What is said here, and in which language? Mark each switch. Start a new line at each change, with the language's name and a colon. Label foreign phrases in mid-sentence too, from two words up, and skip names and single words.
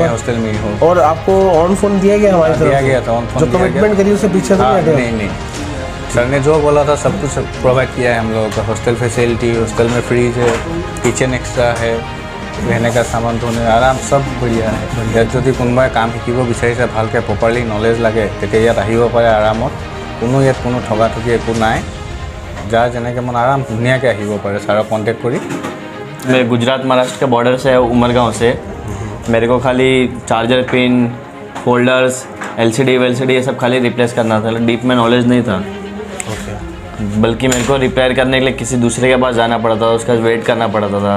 Hindi: पर? हॉस्टल में ही हूँ। और आपको
English: on phone
Hindi: दिया गया हमारी तरफ दिया से? गया था,
English: on phone
Hindi: जो दिया गया। कमिटमेंट करी उससे पीछे तो हाँ, नहीं हटे? नहीं, सर ने जो बोला था सब कुछ प्रोवाइड किया है हम लोगों को।
English: hostel facility,
Hindi: हॉस्टल में फ्रीज है,
English: kitchen extra
Hindi: है, रहने का सामान धोने आराम सब बढ़िया है।
Assamese: ইয়াত যদি কোনোবাই কাম শিকিব বিচাৰিছে ভালকৈ
English: properly knowledge
Assamese: লাগে, তেতিয়া ইয়াত আহিব পাৰে আৰামত। কোনো ইয়াত কোনো ঠগাঠগি একো নাই, যাৰ যেনেকৈ মন আৰাম ধুনীয়াকৈ আহিব পাৰে ছাৰক কণ্টেক্ট কৰি।
Hindi: मैं गुजरात महाराष्ट्र के बॉर्डर से उमरगांव से। मेरे को खाली
English: charger pin, folders, LCD
Hindi: ये सब खाली रिप्लेस करना था। डीप में नॉलेज नहीं था, बल्कि मेरे को रिपेयर करने के लिए किसी दूसरे के पास जाना पड़ता था, उसका वेट करना पड़ता था।